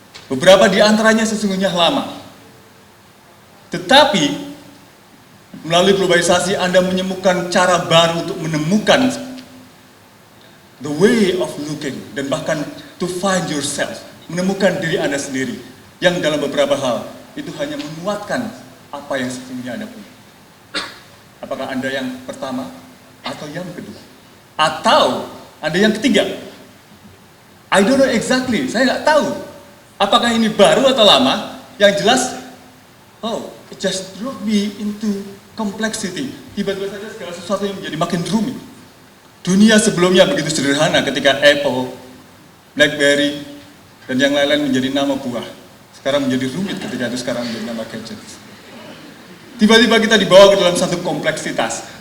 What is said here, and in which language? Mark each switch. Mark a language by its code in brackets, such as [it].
[id] Beberapa di antaranya sesungguhnya lama. Tetapi melalui globalisasi Anda menemukan cara baru untuk menemukan [en] the way of looking [id] dan bahkan [en] to find yourself, [id] menemukan diri Anda sendiri yang dalam beberapa hal itu hanya menguatkan apa yang sesungguhnya Anda punya. Apakah Anda yang pertama atau yang kedua? Atau Anda yang ketiga? [en] I don't know exactly, [id] saya nggak tahu. Apakah ini baru atau lama? Yang jelas, [en] it just drove me into complexity. [id] Tiba-tiba saja segala sesuatu yang menjadi makin rumit. Dunia sebelumnya begitu sederhana ketika Apple, BlackBerry, dan yang lain-lain menjadi nama buah. Sekarang menjadi rumit ketika itu sekarang menjadi nama gadgets. Tiba-tiba kita dibawa ke dalam satu kompleksitas.